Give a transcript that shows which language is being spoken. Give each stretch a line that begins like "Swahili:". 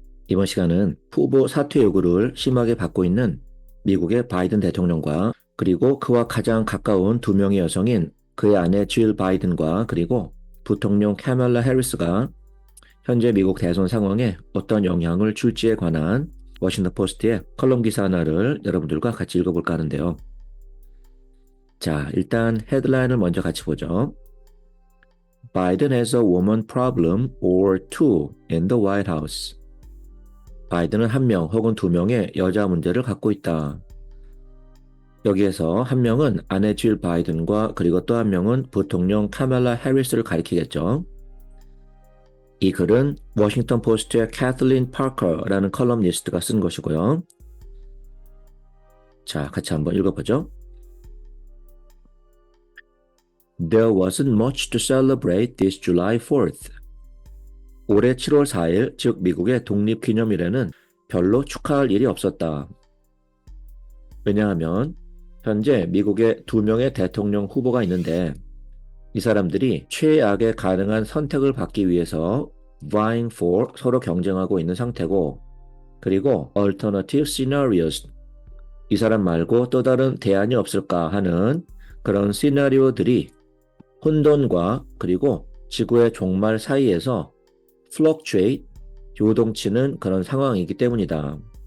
Korean: 이번 시간은 후보 사퇴 요구를 심하게 받고 있는 미국의 바이든 대통령과 그리고 그와 가장 가까운 두 명의 여성인 그의 아내 질 바이든과 그리고 부통령 카멀라 해리스가 현재 미국 대선 상황에 어떤 영향을 줄지에 관한 워싱턴 포스트의 컬럼 기사 하나를 여러분들과 같이 읽어볼까 하는데요. 자, 일단 헤드라인을 먼저 같이 보죠.
English: Biden has a woman problem or two in the White House.
Korean: 바이든은 한 명 혹은 두 명의 여자 문제를 갖고 있다. 여기에서 한 명은 아내 질 바이든과 그리고 또 한 명은 부통령 카멀라 해리스를 가리키겠죠. 이 글은 워싱턴 포스트의 캐틀린 파커라는 컬럼니스트가 쓴 것이고요. 자, 같이 한번 읽어보죠.
English: There wasn't much to celebrate this July 4th.
Korean: 올해 7월 4일, 즉 미국의 독립기념일에는 별로 축하할 일이 없었다. 왜냐하면 현재 미국에 두 명의 대통령 후보가 있는데 이 사람들이 최악의 가능한 선택을 받기 위해서
English: vying for
Korean: 서로 경쟁하고 있는 상태고 그리고
English: alternative scenarios
Korean: 이 사람 말고 또 다른 대안이 없을까 하는 그런 시나리오들이 혼돈과 그리고 지구의 종말 사이에서 fluctuate 요동치는 그런 상황이기 때문이다.